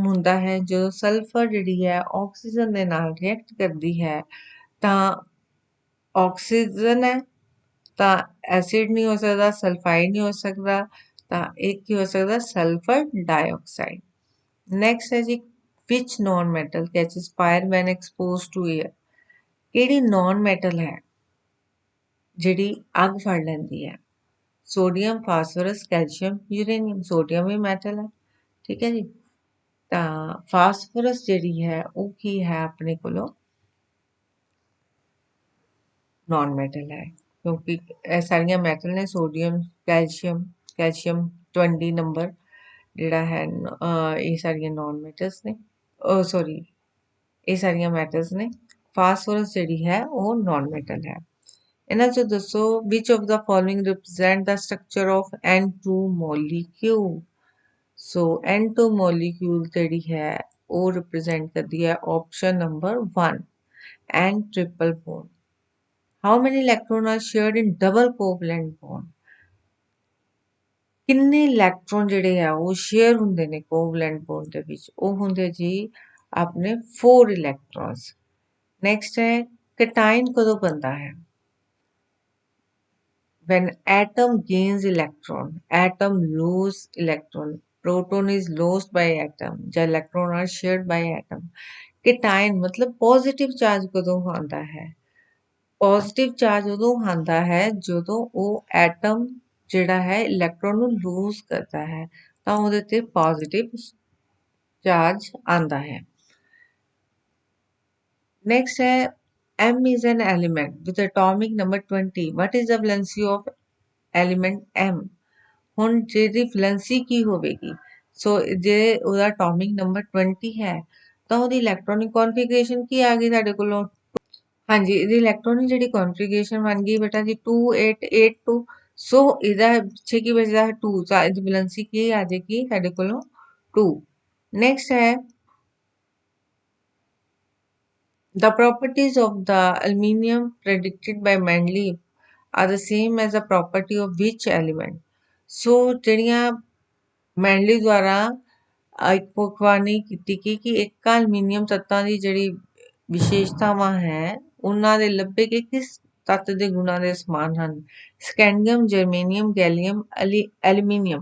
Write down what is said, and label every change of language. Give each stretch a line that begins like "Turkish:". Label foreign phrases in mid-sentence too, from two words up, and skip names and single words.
Punjabi: ਹੁੰਦਾ ਹੈ ਜਦੋਂ ਸਲਫਰ ਜਿਹੜੀ ਹੈ ਆਕਸੀਜਨ ਦੇ ਨਾਲ ਰਿਐਕਟ ਕਰਦੀ ਹੈ ਤਾਂ ਆਕਸੀਜਨ ਹੈ ਤਾਂ ਐਸਿਡ ਨਹੀਂ ਹੋ ਸਕਦਾ ਸਲਫਾਈਡ ਨਹੀਂ ਹੋ ਸਕਦਾ ਤਾਂ ਇੱਕ ਕੀ ਹੋ ਸਕਦਾ
English: sulfur dioxide
Punjabi: ਨੈਕਸਟ ਹੈ ਜੀ
English: which non metal catches fire when exposed to air
Punjabi: ਕਿਹੜੀ
English: non metal
Punjabi: ਹੈ ਜਿਹੜੀ ਅੱਗ ਫੜ ਲੈਂਦੀ ਹੈ ਸੋਡੀਅਮ ਫਾਸਫੋਰਸ ਕੈਲਸ਼ੀਅਮ ਯੂਰੇਨੀਅਮ ਸੋਡੀਅਮ ਵੀ ਮੈਟਲ ਹੈ ਠੀਕ ਹੈ ਜੀ ਤਾਂ ਫਾਸਫੋਰਸ ਜਿਹੜੀ ਹੈ ਉਹ ਕੀ ਹੈ ਆਪਣੇ ਕੋਲੋਂ
English: non metal
Punjabi: ਹੈ ਕਿਉਂਕਿ ਇਹ ਸਾਰੀਆਂ ਮੈਟਲ ਨੇ ਸੋਡੀਅਮ ਕੈਲਸ਼ੀਅਮ 20 ਨੰਬਰ ਜਿਹੜਾ ਹੈ ਇਹ ਸਾਰੀਆਂ ਨॉन ਮੈਟਲਸ ਨੇ ਸੌਰੀ ਇਹ ਸਾਰੀਆਂ ਮੈਟਲਸ ਨੇ ਫਾਸਫੋਰਸ ਜਿਹੜੀ ਹੈ ਉਹ ਨॉन ਮੈਟਲ ਹੈ ਇਹਨਾਂ ਚੋਂ ਦੱਸੋ
English: which of the following represent the structure of N2 molecule ਸੋ N2 molecule
Punjabi: ਜਿਹੜੀ ਹੈ ਉਹ
English: represent
Punjabi: ਕਰਦੀ ਹੈ
English: option number 1 N triple bond how many electrons are shared in double covalent bond
Punjabi: ਕਿੰਨੇ ਇਲੈਕਟ੍ਰੋਨ ਜਿਹੜੇ ਆ ਉਹ ਸ਼ੇਅਰ ਹੁੰਦੇ ਨੇ
English: covalent bond
Punjabi: ਦੇ ਵਿੱਚ ਉਹ ਹੁੰਦੇ ਜੀ ਆਪਣੇ 4 ਇਲੈਕਟ੍ਰੋਨਸ ਨੈਕਸਟ ਹੈ ਕਟਾਇਨ ਕਦੋਂ ਬਣਦਾ ਹੈ
English: when atom gains electron atom lose electron proton is lost by atom
Punjabi: ਜਾਂ
English: electron are shared by atom cation
Punjabi: मतलब
English: positive charge
Punjabi: ਕਦੋਂ ਆਉਂਦਾ ਹੈ
English: positive charge
Punjabi: ਉਦੋਂ ਆਉਂਦਾ ਹੈ ਜਦੋਂ ਉਹ ਐਟਮ ਜਿਹੜਾ ਹੈ ਇਲੈਕਟ੍ਰੋਨ ਨੂੰ ਲੂਜ਼ ਕਰਦਾ ਹੈ ਤਾਂ ਉਹਦੇ ਤੇ
English: positive charge
Punjabi: ਆਉਂਦਾ ਹੈ।
English: Next है M is an element with atomic number 20. What is the valency of element M?
Punjabi: ਹੁਣ ਜਿਹਦੀ ਵੈਲੈਂਸੀ ਕੀ ਹੋਵੇਗੀ? ਸੋ ਜੇ ਉਹਦਾ
English: atomic number
Punjabi: 20 ਹੈ ਤਾਂ ਉਹਦੀ
English: electronic configuration
Punjabi: ਕੀ ਆ ਗਈ ਸਾਡੇ ਕੋਲੋਂ? ਹਾਂਜੀ, ਇਹਦੀ ਇਲੈਕਟ੍ਰੋਨਿਕ ਜਿਹੜੀ ਕਨਫੀਗਰੇਸ਼ਨ ਬਣ ਗਈ ਬੇਟਾ ਜੀ 2882। ਸੋ ਇਹਦਾ ਪਿੱਛੇ ਕੀ ਬਚਦਾ ਹੈ 2, ਤਾਂ ਇਹਦੀ ਵੈਲੈਂਸੀ ਕੀ ਆ ਜਾਏਗੀ ਸਾਡੇ ਕੋਲੋਂ 2।
English: ਨੈਕਸਟ ਹੈ the properties of the aluminium predicted by Mendeleev are the same as the property of which element?
Punjabi: ਸੋ ਜਿਹੜੀਆਂ ਮੈਂਡਲੀ ਦੁਆਰਾ ਇੱਕ ਭਵਿੱਖਬਾਣੀ ਕੀਤੀ ਗਈ ਕਿ ਇੱਕ ਅਲਮੀਨੀਅਮ ਤੱਤਾਂ ਦੀ ਜਿਹੜੀ ਵਿਸ਼ੇਸ਼ਤਾਵਾਂ ਹੈ ਉਹਨਾਂ ਦੇ ਲੱਭੇ ਕਿ ਕਿਸ ਤੱਤ ਦੇ ਗੁਣਾਂ ਦੇ ਸਮਾਨ ਹਨ। ਸਕੈਂਡੀਅਮ, ਜਰਮੇਨੀਅਮ, ਗੈਲੀਅਮ, ਐਲੂਮੀਨੀਅਮ।